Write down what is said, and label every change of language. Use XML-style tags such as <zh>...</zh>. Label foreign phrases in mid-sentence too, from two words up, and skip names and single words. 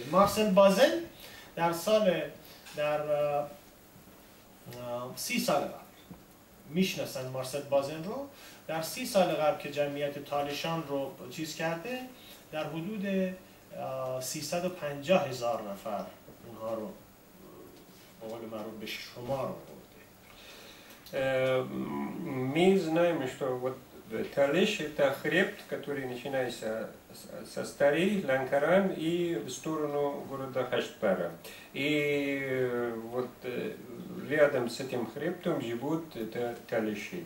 <fa>مارسل بازن در 30 سال قبل میشناسن مارسل بازن رو، در 30 سال قبل که جمعیت تالشان رو چیز کرده در حدود 350,000 نفر اونها رو به قول معروف به شمار آورده.</fa> <ru>Мы знаем, что вот талиш это хребт, который начинается со Старей, Ланкаран и в сторону города Хаштпара. И вот рядом с этим хребтом живут талиши.</ru>